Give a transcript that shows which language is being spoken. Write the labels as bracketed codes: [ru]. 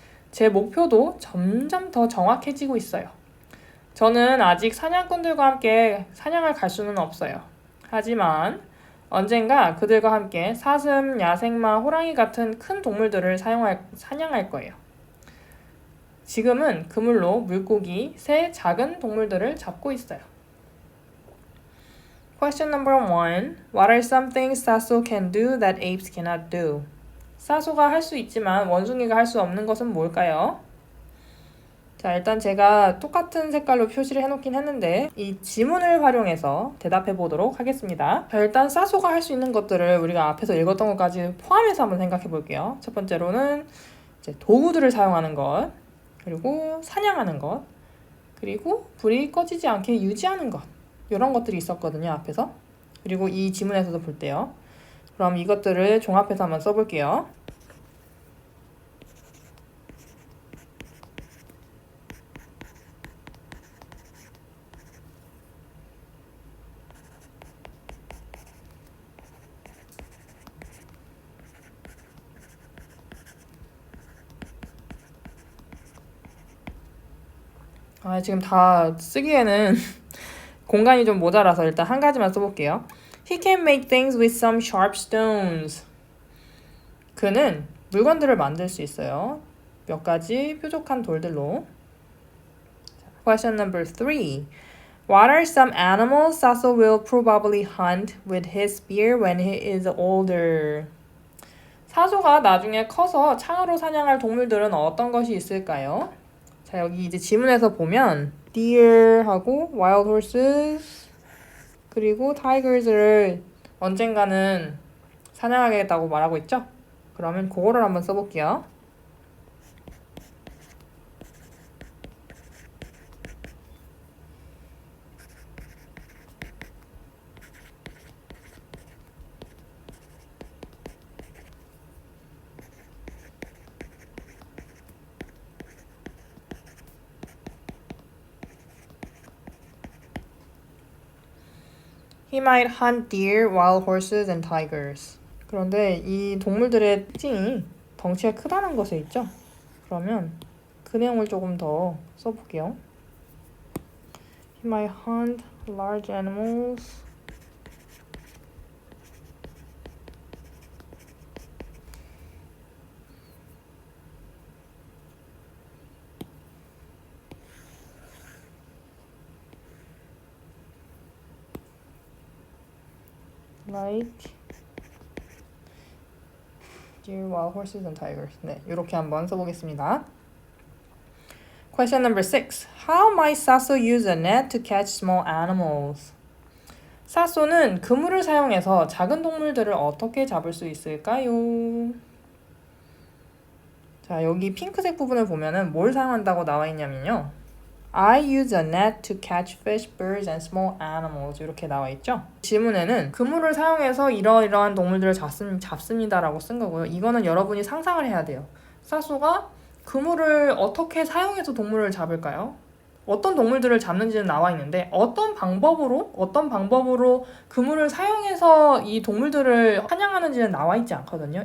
[ko] 제 목표도 점점 더 정확해지고 있어요. 저는 아직 사냥꾼들과 함께 사냥을 갈 수는 없어요. 하지만 언젠가 그들과 함께 사슴, 야생마, 호랑이 같은 큰 동물들을 사냥할 거예요. 지금은 그물로 물고기, 새, 작은 동물들을 잡고 있어요. [en] Question number 1. What are some things Saso can do that apes cannot do? [ko] 사소가 할 수 있지만 원숭이가 할 수 없는 것은 뭘까요? 자, 일단 제가 똑같은 색깔로 표시를 해놓긴 했는데 이 지문을 활용해서 대답해 보도록 하겠습니다. 자, 일단 사소가 할 수 있는 것들을 우리가 앞에서 읽었던 것까지 포함해서 한번 생각해 볼게요. 첫 번째로는 이제 도구들을 사용하는 것, 그리고 사냥하는 것, 그리고 불이 꺼지지 않게 유지하는 것, 이런 것들이 있었거든요, 앞에서. 그리고 이 지문에서도 볼 때요. 그럼 이것들을 종합해서 한번 써볼게요. 지금 다 쓰기에는 공간이 좀 모자라서 일단 한 가지만 써볼게요. [en] He can make things with some sharp stones. [ko] 그는 물건들을 만들 수 있어요. 몇 가지 뾰족한 돌들로. [en] Question number 3. What are some animals Saso will probably hunt with his spear when he is older? [ko] 사소가 나중에 커서 창으로 사냥할 동물들은 어떤 것이 있을까요? 자, 여기 이제 지문에서 보면 deer하고 wild horses 그리고 tigers를 언젠가는 사냥하겠다고 말하고 있죠? 그러면 그거를 한번 써볼게요. [en] He might hunt deer, wild horses, and tigers. [ko] 그런데 이 동물들의 특징이 덩치가 크다는 것에 있죠. 그러면 그 내용을 조금 더 써볼게요. [en] He might hunt large animals. like deer, wild horses, and tigers. [ko] 네, 이렇게 한번 써보겠습니다. [en] Question number 6. How might Sasso use a net to catch small animals? [ko] 사소는 그물을 사용해서 작은 동물들을 어떻게 잡을 수 있을까요? 자, 여기 핑크색 부분을 보면은 뭘 사용한다고 나와 있냐면요. [en] I use a net to catch fish, birds, and small animals. [ko] 이렇게 나와 있죠. 지문에는 그물을 사용해서 이러이러한 동물들을 잡습니다라고 쓴 거고요. 이거는 여러분이 상상을 해야 돼요. 사소가 그물을 어떻게 사용해서 동물을 잡을까요? 어떤 동물들을 잡는지는 나와 있는데 어떤 방법으로 그물을 사용해서 이 동물들을 사냥하는지는 나와 있지 않거든요.